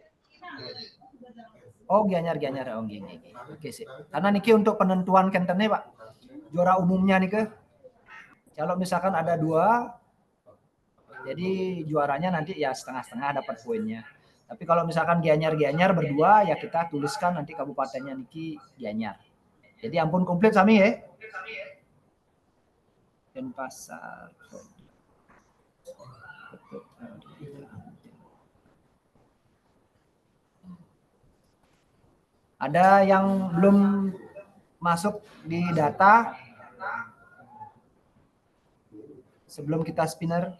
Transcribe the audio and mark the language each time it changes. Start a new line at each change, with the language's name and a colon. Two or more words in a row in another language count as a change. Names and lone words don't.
Indonesian: Oh, Gianyar. Oh, gini. Oke sih. Karena niki untuk penentuan kentennya, Pak. Juara umumnya nih ke. Kalau misalkan ada 2, jadi juaranya nanti ya setengah-setengah dapat poinnya. Tapi kalau misalkan Gianyar berdua, ya kita tuliskan nanti kabupatennya niki Gianyar.
Balinese: Jadi ampun komplit sami ya.
Indonesian: Denpasar. Ada yang belum masuk di data sebelum kita spin?